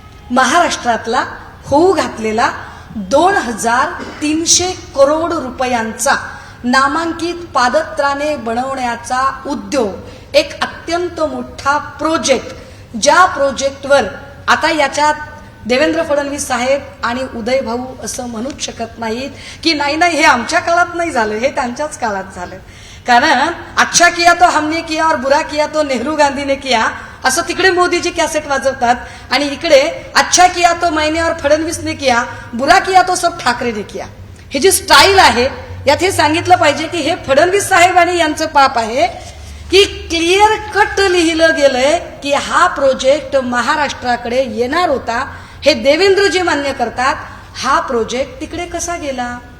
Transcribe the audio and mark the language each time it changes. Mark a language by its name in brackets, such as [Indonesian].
[Marathi] महाराष्ट्रातला होऊ घातलेला 2,300 करोड रुपयांचा नामांकित पादत्राणे बनवण्याचा उद्योग, एक अत्यंत मोठा प्रोजेक्ट, ज्या प्रोजेक्टवर आता याच्यात देवेंद्र फडणवीस साहेब आणि उदय भाऊ असं म्हणूच शकत नाहीत की नाही नाही हे आमच्या काळात नाही झालं, हे त्यांच्याच काळात झालं. [Hindi] कारण अच्छा किया तो हमने किया और बुरा किया तो नेहरू गांधीने किया [Marathi] असं तिकडे मोदीजी कॅसेट वाजवतात आणि इकडे [Hindi] अच्छा किया तो मैंने और फडणवीसने किया, बुरा किया तो सब ठाकरेने किया. [Marathi] हे जी स्टाईल आहे यात हे सांगितलं पाहिजे की हे फडणवीस साहेब आणि यांचं पाप आहे की क्लिअर कट लिहिलं गेलंय की हा प्रोजेक्ट महाराष्ट्राकडे येणार होता. हे देवेंद्रजी मान्य करतात. हा प्रोजेक्ट तिकडे कसा गेला?